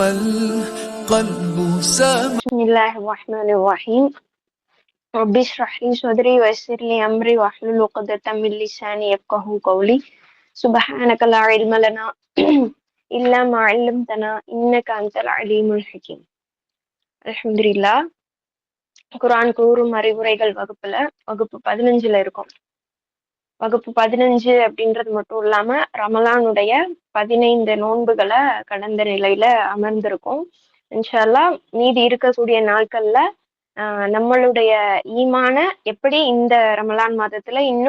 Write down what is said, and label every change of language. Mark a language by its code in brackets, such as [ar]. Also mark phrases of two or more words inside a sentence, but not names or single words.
[ar] القلب سامع. بسم الله الرحمن الرحيم. رب اشرح لي صدري ويسر لي أمري واحلل عقدة من لساني يفقهوا قولي. سبحانك لا علم لنا إلا ما علمتنا إنك أنت العليم الحكيم. [ta] அல்ஹம்துலில்லாஹ். குர்ஆன் கூறும் அறிவுரைகள் வகுப்பு 15ல இருக்கும். வகுப்பு 15 அப்படின்றது மட்டும் இல்லாம ரமலானுடைய 15 நோன்புகளை கடந்த நிலையில அமர்ந்திருக்கும். [ar] إن شاء الله [ta] மீதி இருக்கக்கூடிய நாட்கள்ல நம்மளுடைய ஈமான எப்படி இந்த ரமலான் மாதத்துல இன்னும்